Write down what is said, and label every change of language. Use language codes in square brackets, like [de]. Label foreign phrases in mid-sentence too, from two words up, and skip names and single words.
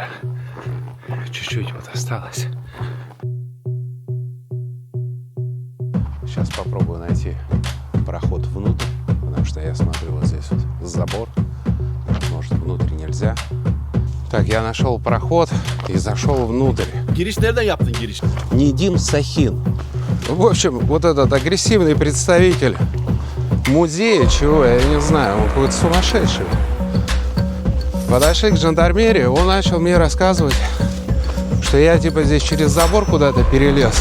[ru] Чуть-чуть вот осталось. Сейчас попробую найти проход внутрь, потому что я смотрю вот здесь вот забор. Может, внутрь нельзя. Так, я нашел проход и зашел внутрь. [tr] Giriş nereden yaptın giriş? [ru] Нидим Сахин. В общем, вот этот агрессивный представитель музея, чего, я не знаю, он какой-то сумасшедший. Подошли к жандармерии, он начал мне рассказывать, что я типа здесь через забор куда-то перелез.